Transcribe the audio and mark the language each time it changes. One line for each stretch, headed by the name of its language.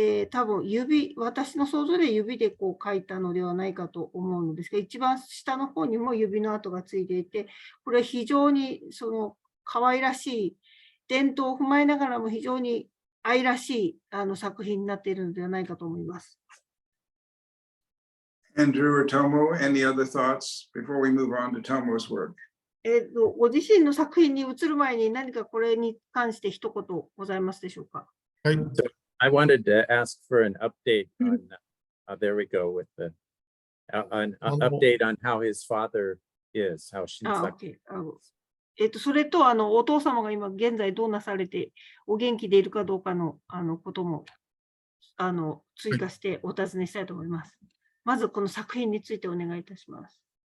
Japanese: 多分私の想像で指でこう描いたのではないかと思うのですが、一番下の方にも指の跡がついていて、これは非常にその可愛らしい伝統を踏まえながらも非常に愛らしい作品になっているのではないかと思います。
English: Andrew or Tomo, any other thoughts before we move on to Tomo's work?
Japanese: ご自身の作品に移る前に何かこれに関して一言ございますでしょうか。はい。
English: I wanted to ask for an update on, there we go with the, an update on how his father is, how Shinsaku. OK。
Japanese: それと、お父様が今現在どうなされて、お元気でいるかどうかの、ことも、追加してお尋ねしたいと思います。まず、この作品についてお願いいたします。